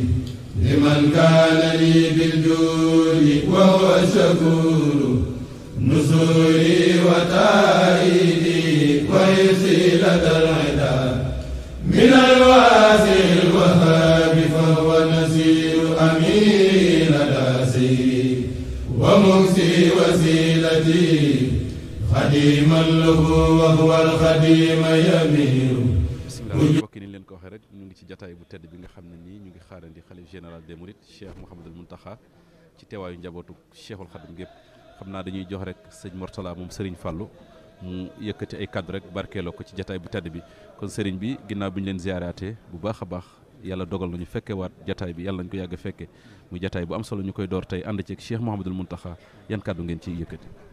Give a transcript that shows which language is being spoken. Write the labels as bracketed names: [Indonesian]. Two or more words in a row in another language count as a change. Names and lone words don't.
[Arabic] لمن كان لي بالجود وهو شكور نصوري وتأييدي ويسي لدى العدا من الواسع الوهاب فهو نسير أمين داسي ومكسي وسيلتي خديما له وهو الخديم يمير [Wolof] mbokk yi ni leen ko waxee rek ñu ngi ci jataay bu tedd bi nga xam ne nii ñu ngi xaarandi xalif [French] général des mourides [Wolof] Cheikh Mouhamadul Mountakha ci teewaayu njabootu Cheikhul Khadim gépp xam naa dañuy jox rek sëñ Mortala moom Serigne Fallou mu yëkkati ay kaddu rek barkeeloo ko ci jataay bu tedd bi kon Serigne bi ginnaaw bi ñu leen ziaraatee bu baax a baax yàlla dogal nañu fekke waat jataay bi yàlla nañu ko yàgg fekke muy jataay bu am solo ñu koy door tey ànd ci Cheikh Mouhamadul Mountakha yan kaddu ngeen ciy yëkkati.